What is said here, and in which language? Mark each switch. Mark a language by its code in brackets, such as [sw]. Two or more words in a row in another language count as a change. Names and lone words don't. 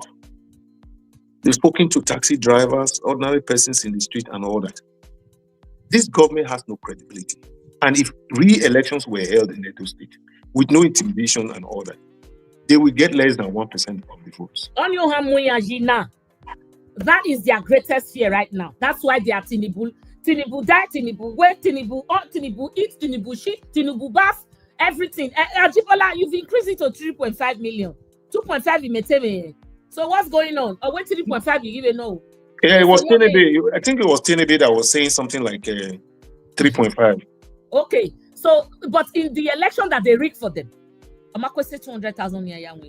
[en] They've spoken to taxi drivers, ordinary persons in the street and all that. This government has no credibility. And if re-elections were held in Edo State with no intimidation and all that, they will get less than 1% of the votes. That is their greatest fear right now. That's why they are Tinubu. Tinubu die, Tinubu wait, Tinubu on, Tinubu eat, Tinubu shit, Tinubu bath, everything. Ajibola, you've increased it to 3.5 million. 2.5 you may tell me. So what's going on? Or when 3.5 you even know? Yeah, it was Tinubu. I think it was Tinubu that was saying something like 3.5. Okay, so but in the election that they rigged for them, Amako said 200,000 near win.